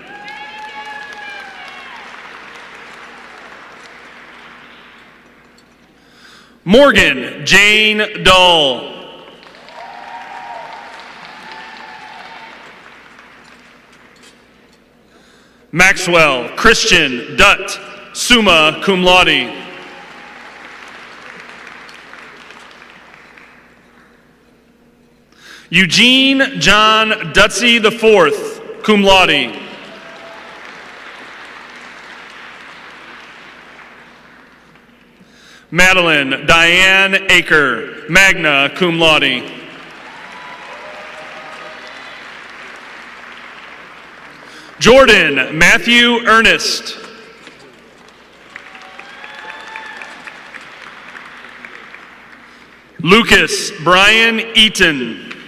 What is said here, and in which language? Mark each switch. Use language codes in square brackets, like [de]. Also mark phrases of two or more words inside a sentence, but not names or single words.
[en] Morgan Jane Dull. Maxwell Christian Dutt, [la] summa cum laude. [en] Eugene John Dutsey IV, [la] cum laude. [en] Madeline Diane Aker, [la] magna cum laude. [en] Jordan Matthew Ernest. Lucas Brian Eaton.